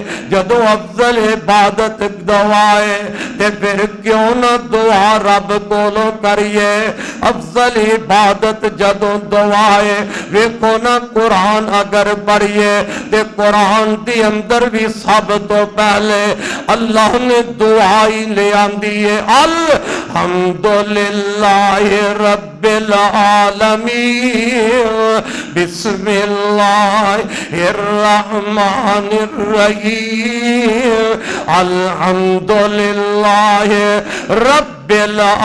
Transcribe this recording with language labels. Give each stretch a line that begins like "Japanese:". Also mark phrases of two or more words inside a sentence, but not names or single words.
Punjabi: ਜਦੋਂ ਅਫ਼ਜ਼ਲ ਇਬਾਦਤ ਦੁਆ ਹੈ ਤੇ ਫਿਰ ਕਿਉਂ ਨਾ ਦੁਆ ਰੱਬ ਕੋਲੋਂ ਕਰੀਏ। ਅਫ਼ਜ਼ਲ ਇਬਾਦਤ ਜਦੋਂ ਦੁਆ ਹੈ, ਵੇਖੋ ਨਾ ਕੁਰਾਨ ਅਗਰ ਪੜ੍ਹੀਏ ਤੇ ਕੁਰਾਨ ਕੇ ਅੰਦਰ ਭੀ ਸਭ ਤੋ ਪਹਿਲੇ ਅੱਲ੍ਹਾ ਨੇ ਦੁਆ ਹੀ ਲੇ ਆਂਦੀ ਹੈ।
Arabic: الحمد لله رب العالمين بسم الله الرحمن الرحيم الحمد لله رب